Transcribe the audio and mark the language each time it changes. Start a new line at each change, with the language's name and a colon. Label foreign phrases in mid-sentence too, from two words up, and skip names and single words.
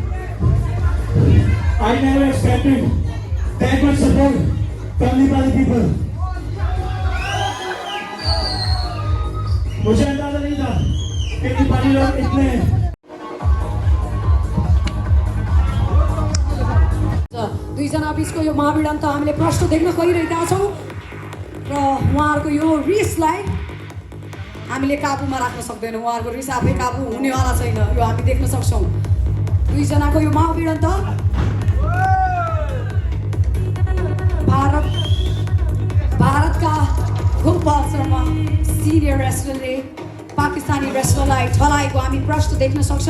English: I never expected that much support from Nepali people.
Hindi: मुझे अंदाजा नहीं था कि नेपाली लोग इतने
Nepali: बिचको यो महाभिडन्त हामीले प्रश्न देख्न गइरहेका छौँ र उहाँहरूको यो रिसलाई हामीले काबुमा राख्न सक्दैनौँ। उहाँहरूको रिस आफै काबु हुनेवाला छैन, यो हामी देख्न सक्छौँ। दुईजनाको यो महाभिडन्त भारतका गोपाल शर्मा सिनियर रेस्लरले पाकिस्तानी रेस्लरलाई ठलाएको हामी प्रश्न देख्न सक्छौँ।